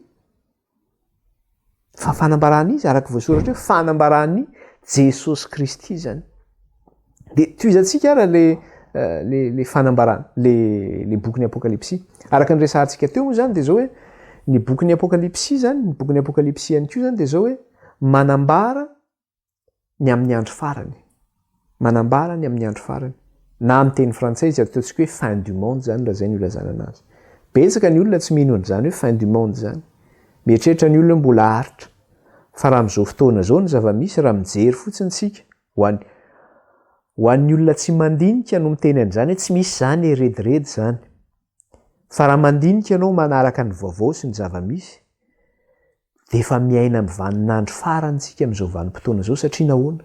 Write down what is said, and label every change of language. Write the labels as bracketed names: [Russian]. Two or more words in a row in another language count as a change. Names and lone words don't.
[Malagasy] fa fanambarana izy araka voasoratra hoe fanambarany Jesosy Kristy zany de toizantsika ara le fanambarana le boky ny apokalypsy araka ny resahantsika teo moa zany de zao hoe ny boky ny apokalypsy zany ny boky ny apokalypsy ihany koa zany de zao hoe manambara ny amin'ny andro farany manambara ny amin'ny andro farany na amin'ny teny frantsay izy ataontsika hoe [French] fin du monde [Malagasy] zany raha zay ny olazana anazy betsaka ny olona tsy mino an'izany hoe [French] fin du monde [Malagasy] zany mieritreritra ny olona mbola haritra Fa raha amin'izao fotoana zao ny zava-misy raha mijery fotsiny tsika ho an'ny olona tsy mandinika no miteny an'izany hoe tsy misy zany eredredy zany. Fa raha mandinika ianao manaraka ny vaovao sy ny zava-misy dia efa miaina amin'ny vaninandro farantsika amin'izao vanim-potoana zao satria nahoana?